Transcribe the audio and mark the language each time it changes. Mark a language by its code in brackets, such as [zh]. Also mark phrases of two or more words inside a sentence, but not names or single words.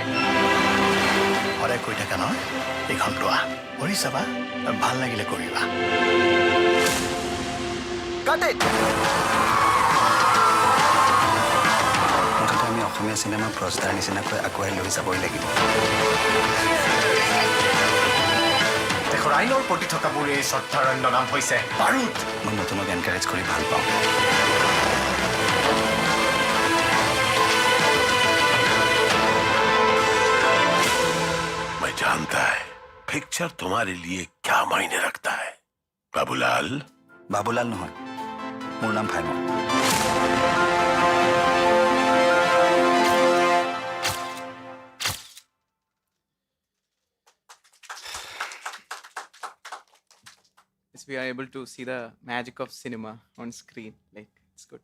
[as] সদায় কৈ থাকা নহয় এইখন লোৱা কৰি চাবা ভাল লাগিলে কৰিবা মুঠতে আমি অসমীয়া চিনেমা প্ৰস্তাৰ নিচিনাকৈ আগুৱাই লৈ যাবই লাগিব দেশৰ আইনৰ প্ৰতি থকাবোৰ এই শ্ৰদ্ধাৰণ্য নাম হৈছে বাৰুদ মই নতুনক এনকাৰেজ কৰি ভাল পাওঁ [hi] मैं जानता है पिक्चर तुम्हारे लिए क्या मायने रखता है बाबूलाल [as] বাবুলাল নহয় মোৰ নাম ভাইমন [en] Yes, we are able to see the magic of cinema on screen. Like, it's good.